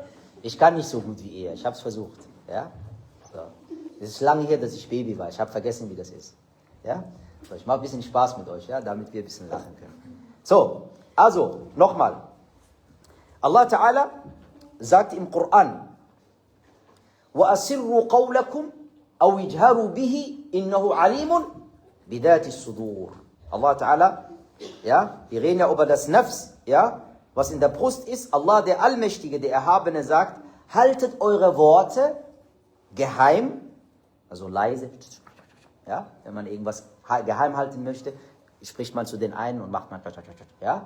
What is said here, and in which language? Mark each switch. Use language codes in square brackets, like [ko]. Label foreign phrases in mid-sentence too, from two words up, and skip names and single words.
[de] Ich kann nicht so gut wie er. Ich habe es versucht. Ja? So. Es ist lange her, dass ich Baby war. Ich habe vergessen, wie das ist. Ja? So, ich mache ein bisschen Spaß mit euch, ja? Damit wir ein bisschen lachen können. So, also, nochmal. [ar] الله تعالى [de] sagt im Koran, [ar] وَأَسِرُّوا قَوْلَكُمْ أَوْ اجْهَرُوا بِهِ إِنَّهُ عَلِيمٌ بِذَاتِ الصُّدُورِ. الله تعالى, [de] ja, wir reden ja über das Nafs, ja, was in der Brust ist. Allah, der Allmächtige, der Erhabene, sagt, haltet eure Worte geheim, also leise, ja, wenn man irgendwas geheim halten möchte, spricht man zu den einen und macht man, ja.